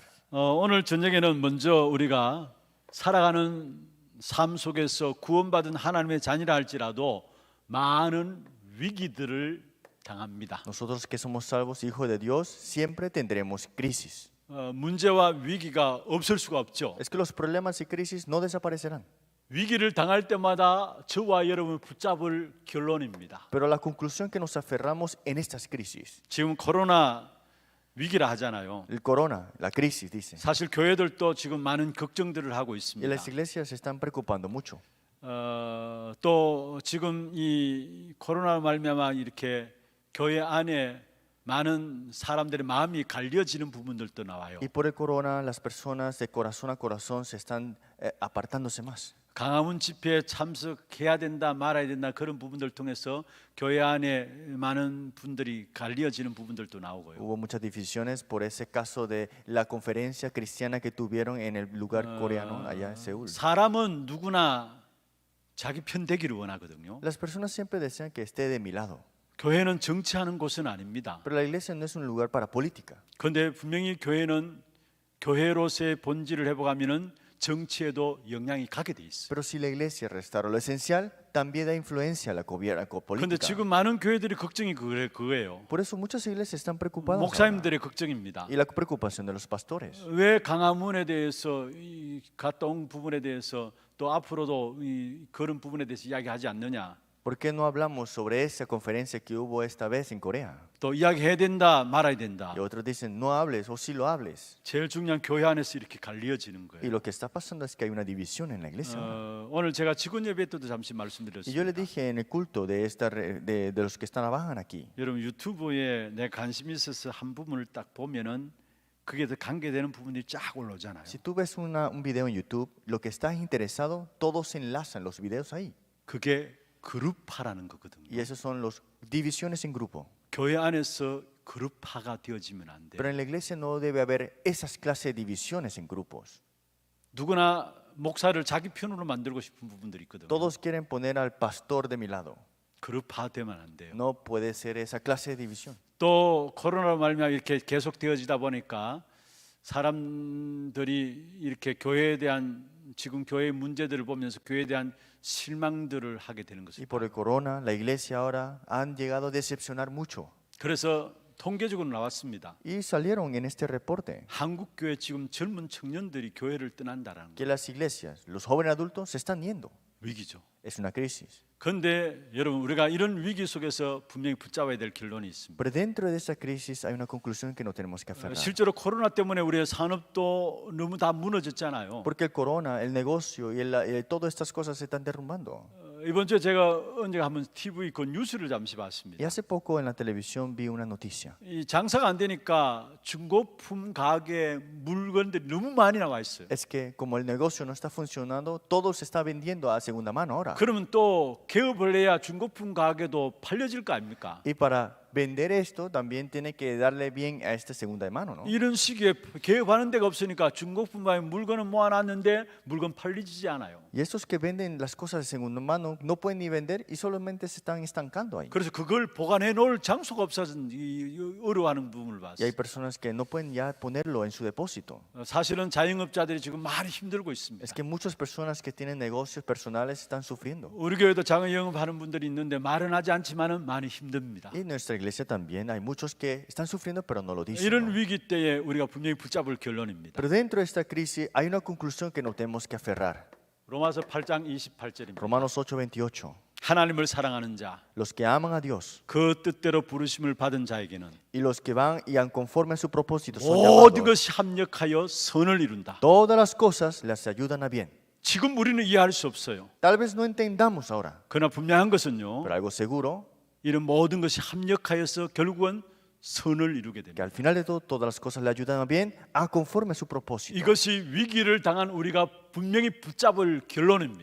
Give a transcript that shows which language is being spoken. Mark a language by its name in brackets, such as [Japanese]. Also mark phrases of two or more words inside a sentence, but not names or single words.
[Korean] 오늘 저녁에는 먼저 우리가 살아가는 삶 속에서 구원받은 하나님의 자녀라 할지라도 많은 위기들을 당합니다. [Spanish] Nosotros que somos salvos, hijos de Dios, siempre tendremos crisis. [Korean] 문제와 위기가 없을 수가 없죠. [Spanish] Es que los problemas y crisis no desaparecerán. [Korean] 위기를 당할 때마다 저와 여러분을 붙잡을 결론입니다. [Spanish] Pero la conclusión que nos aferramos en estas crisis, [Korean] 지금 코로나 위기라 하잖아요. [Spanish] el corona, la crisis, dice. [Korean] 사실 교회들도 지금 많은 걱정들을 하고 [Spanish] Y [Korean] 있습니다. [Spanish] las iglesias se están preocupando mucho. [Korean] 또 지금 이 코로나 말미암아 이렇게 교회 안에 많은 사람들의 마음이 갈려지는 부분들도 나와요. [Spanish] Y por el corona, las personas de corazón a corazón se están apartándose más. [Korean] 강화문 집회에 참석해야 된다 말아야 된다 그런 부분들 통해서 교회 안에 많은 분들이 갈리어지는 부분들도 나오고요. [Spanish] Hubo muchas divisiones por ese caso de la conferencia cristiana que tuvieron en el lugar coreano allá en Seúl. [Korean] 사람은 누구나 자기 편 되기를 원하거든요. [Spanish] Las personas siempre desean que esté de mi lado, [Korean] 교회는 정치하는 곳은 아닙니다. [Spanish] pero la iglesia no es un lugar para política. [Korean] 그런데 분명히 교회는 교회로서의 본질을 회복하면은 정치에도 영향이 가게 돼 있어요. [Spanish] Pero si la iglesia restaura lo esencial, también da influencia a la [Korean] 그런데 [Spanish] política. [Korean] 지금 많은 교회들이 걱정이 그거예요. [Spanish] Por eso muchas iglesias están preocupadas ahora. [Korean] 목사님들의 걱정입니다. [Spanish] Y la preocupación de los pastores. [Korean] 왜 강화문에 대해서 갔다 온 부분에 대해서 또 앞으로도 그런 부분에 대해서 이야기하지 않느냐? [Spanish] ¿Por qué no hablamos sobre esa conferencia que hubo esta vez en Corea? [Korean] 또 이야기해야 된다, 말아야 된다. [Spanish] Y otros dicen no hables o sí lo hables. [Korean] 제일 중요한 교회 안에서 이렇게 갈리어지는 [Spanish] Y [Korean] 거예요. [Spanish] lo que está pasando es que hay una división en la iglesia. [Korean] 오늘 제가 직원 예배 때도 잠시 [Spanish] Y yo le [Korean] 말씀드렸습니다. [Spanish] dije en el culto de los que trabajan aquí. [Korean] 여러분 유튜브에 내 관심이 있어서 한 부분을 딱 보면은 그게 더 관계되는 부분이 쫙 올라오잖아요. [Spanish] Si tú ves un video en YouTube, lo que estás interesado, todos se enlazan los videos ahí. [Korean] 그게 그룹화라는 거거든요. [Spanish] Y esos son los divisiones en grupo. [Korean] 교회 안에서 그룹화가 되어지면 안 돼요. [Spanish] Pero en la iglesia no debe haber esas clases de divisiones en grupos. [Korean] 누구나 목사를 자기 편으로 만들고 싶은 부분들이 있거든요. [Spanish] Todos quieren poner al pastor de mi lado. [Korean] 그룹화되면 안 돼요. [Spanish] No puede ser esa clase de división. [Korean] 또 코로나로 말미암아 이렇게 계속 되어지다 보니까 사람들이 이렇게 교회에 대한 지금 교회의 문제들을 보면서 교회에 대한 실망들을 하게 되는 [Spanish] Y [Korean] 것입니다. [Spanish] por el corona, la iglesia ahora han llegado a decepcionar mucho. [Korean] 그래서 통계적으로 나왔습니다. [Spanish] Y salieron en este reporte [Korean] 한국 교회 지금 젊은 청년들이 교회를 떠난다라는 거 [Spanish] que las iglesias, los jóvenes adultos se están yendo. [Korean] 위기죠. [Spanish] Es una crisis. [Korean] 그런데 여러분 우리가 이런 위기 속에서 분명히 붙잡아야 될 결론이 있습니다. [Spanish] Pero dentro de esa crisis hay una conclusión que no tenemos que aferrar. [Korean] 실제로 코로나 때문에 우리의 산업도 너무 다 무너졌잖아요. [Spanish] Porque el corona, el negocio y todas estas cosas se están derrumbando. [Korean] 이번 주에 제가 언제 한번 TV 그 뉴스를 잠시 [Spanish] Y [Korean] 봤습니다. [Spanish] hace poco en la televisión vi una noticia. [Korean] 이 장사가 안 되니까 중고품 가게 물건들이 너무 많이 나와 있어요. [Spanish] Es que como el negocio no está funcionando, todo se está vendiendo a segunda mano ahora. [Korean] 그러면 또 개업을 해야 중고품 가게도 팔려질 거 아닙니까? [Spanish] Y para vender esto también tiene que darle bien a esta segunda de mano, ¿no? [Korean] 이런 시기에 개업하는 데가 없으니까 중고품 가게 물건은 모아놨는데 물건 팔리지 않아요. [Spanish] Y estos que venden las cosas de segunda mano no pueden ni vender y solamente se están estancando ahí. [Korean] 그래서 그걸 보관해 놓을 장소가 없어서 어려워하는 부분을 [Spanish] Y hay [Korean] 봤어요. [Spanish] personas que no pueden ya ponerlo en su depósito. [Korean] 사실은 자영업자들이 지금 많이 힘들고 있습니다. [Spanish] Es que muchas personas que tienen negocios personales están sufriendo. [Korean] 우리 교회도 자영업하는 분들이 있는데 말은 하지 않지만은 많이 힘듭니다. [Spanish] Y en nuestra iglesia también hay muchos que están sufriendo pero no lo dicen. [Korean] 이런 [Spanish] ¿no? [Korean] 위기 때에 우리가 분명히 붙잡을 결론입니다. [Spanish] Pero dentro de esta crisis hay una conclusión que no tenemos que aferrar. [Korean] 로마서 8장 28절입니다. [Spanish] Romanos 8:28. [Korean] 하나님을 사랑하는 자, [Spanish] Los que aman a Dios [Korean] 그 뜻대로 부르심을 받은 자에게는 [Spanish] y los que van y han conforme a su propósito son [Korean] 모든 [Spanish] llamados. [Korean] 것이 합력하여 선을 이룬다. [Spanish] Todas las cosas les ayudan a bien. [Korean] 지금 우리는 이해할 수 없어요. [Spanish] Tal vez no entendamos ahora, [Korean] 그러나 분명한 것은요. [Spanish] pero algo seguro [Korean] 이런 모든 것이 합력하여서 결국은 선을 이루게 [Spanish] que [Korean] 됩니다. [Spanish] al final de todo todas las cosas le ayudan a bien a conforme a su propósito. [Korean] 이것이 위기를 당한 우리가 분명히 붙잡을 결론입니다.